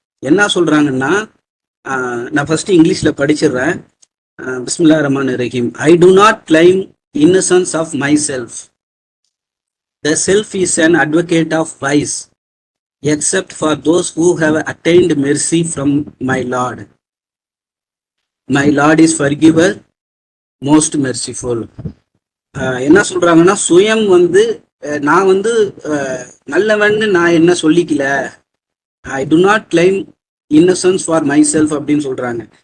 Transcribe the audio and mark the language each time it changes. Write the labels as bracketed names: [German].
[Tamil] என்ன சொல்றாங்கன்னா, நான் ஃபர்ஸ்ட் இங்கிலீஷ்ல படிச்சிடுறேன். [Arabic] பிஸ்மில்லாஹிர் ரஹ்மானிர் ரஹீம். [English] I do not claim innocence of my self. The self is an advocate of vice, except for those who have attained mercy from my Lord. My Lord is forgiver, most merciful. [Tamil] என்ன சொல்றாங்கன்னா, சுயம் நான் நல்லவன்னு நான் என்ன சொல்லிக்கல. [English] I do not claim innocence for myself [Tamil] அப்படின்னு சொல்றாங்க.